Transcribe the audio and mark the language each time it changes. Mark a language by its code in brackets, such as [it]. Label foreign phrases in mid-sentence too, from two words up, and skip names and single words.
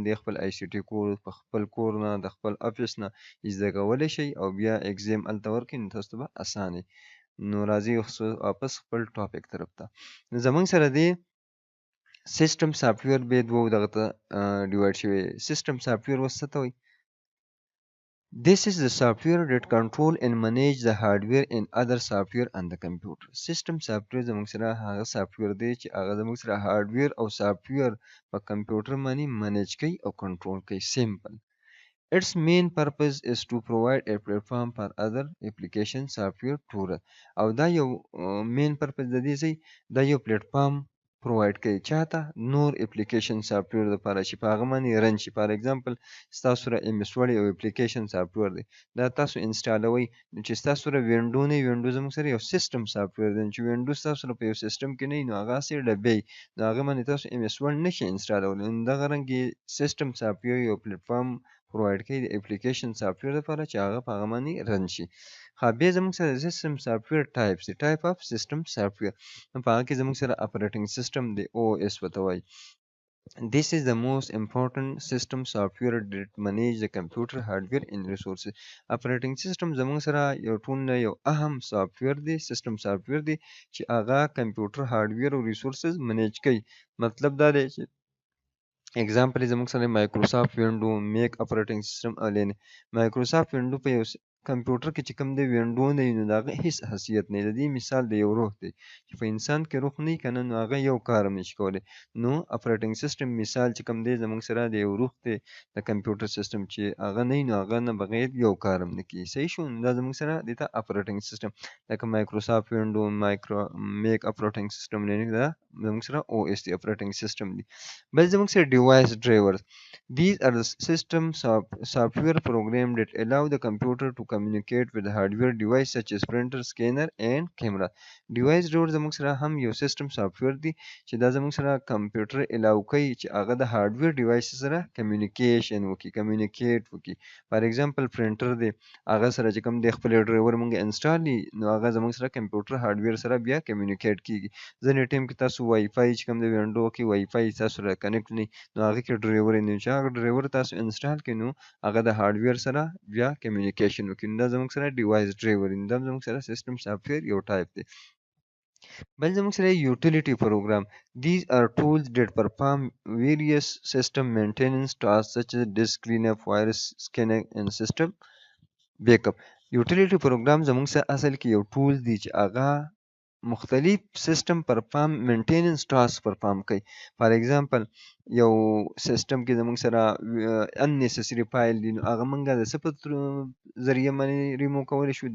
[ps] دی خپل آی سی ټي کور په خپل کور نه د خپل افیس نه زده کولی شئ او بیا ایگزام هلته ورکړئ نو تاسو ته به اسانه نو راځئ واپس خپل ټاپک طرف ته زموږ سره دی [en] system software [ps] به دوه دغه ته ډیوایډ شوی [en] system software [ps] وس څه ته وایي [en] This is the software that control and manage the hardware and other software on the computer. System software [ps] زموږ سره هغه سافټویر دی چې هغه زموږ سره هارډویر او سافټویر په کمپیوټر باندې منیج کوي او کنټرول کوي سیمپل [en] Its main purpose is to provide a platform for other application software to run. [ps] او دا یو [en] main purpose [ps] د دې ځای دا یو پلیټفارم پرووایډ کوي چاته نور [en] application software [ps] لپاره چې په هغه باندې رن شي [en] for example [ps] ستاسو سره ایم ایس ورډ یو [en] application software [ps] دی دا تاسو انسټالوئ چې ستاسو سره وینډو نه وینډو زموږ سره یو [en] system software [ps] دی چې وینډو ستاسو سره په یو سیستم کې نه وي نو هغه هسې ډبې نو هغه باندې تاسو ایم ایس ورډ نشئ انسټالولی نو دغه رنګې [en] system software [ps] یو پلیټفارم پرووایډ کوي د [en] application software [ps] لپاره چې هغه په هغه باندې رن شي بیا زموږ سره [en] system software [ps] ټایپس دی [en] type of system software [ps] په هغه کې زموږ سره [en] operating system [ps] دی او اس ورته وایي [en] This is the most important system software that manage the computer hardware and resources. Operating system [ps] زموږ سره یو ټول نه یو اهم سافټویر دی [en] system software [ps] دی چې هغه [en] computer hardware [ps] او ریسورسز منیج کوي مطلب دا دی چې اگزامپل زموږ سره مایکروسافټ وینډو [en] Mac operating system [ps] او لینکس مایکروسافټ وینډو په یو کمپیوټر کې چې کوم دی وینډو نه وي نو د هغه هیڅ حیثیت نه د دې مثال د یو روح دی چې په انسان کې روح نه وي که نه نو هغه یو کار هم نشي کولی نو [en] operating system [ps] مثال چې کوم دی زموږ سره د یو روح دی د [en] computer system [ps] چې هغه نه وي نو هغه نه بغیر یو کار هم نه کیږي صحیح شو نو دا زموږ سره دی ته [en] operating system [ps] لکه مایکروسافټ وینډو [en] Mac operating system [ps] لینکس دا زموږ سره او اس دی [en] operating system [ps] دی بل زموږ سره [en] device drivers. These are the system software programs that allow the computer to communicate with hardware device such as printer, scanner and camera. Device driver [ps] زموږ سره هم یو [en] system software [ps] دی چې دا زموږ سره کمپیوټر الاو کوي چې هغه د [en] hardware device [ps] سره کمیونیکیشن وکړي کمیونیکیټ وکړي [en] for example [ps] پرنټر دی هغه سره چې کوم دی خپل ډرایور موږ انسټال دي نو هغه زموږ سره [en] computer hardware [ps] سره بیا کمیونیکیټ کیږي ځینې ټیم کې تاسو وای فای چې کوم دی وینډو کې وای فای تاسو سره کنیکټ نه نو هغه کې ډرایور نه چې هغه ډرایور تاسو انسټال کړئ نو هغه د هارډویر سره بیا کمیونیکیشن وکړي دا زموږ سره [en] device driver [ps] دا زموږ سره [en] system software [ps] یو ټایپ دی بل زموږ سره [en] utility program these are tools that perform various system maintenance tasks such as disk cleanup virus scanning and system backup utility program [ps] زموږ سره اصل کې یو ټول دی چې هغه مختلف [en] system perform maintenance task perform [ps] کوي. [en] for example [ps] یو سیستم کې زموږ سره unnecessary فایل دي، نو هغه موږ د څه په ذریعه باندې ریموو کولی شو؟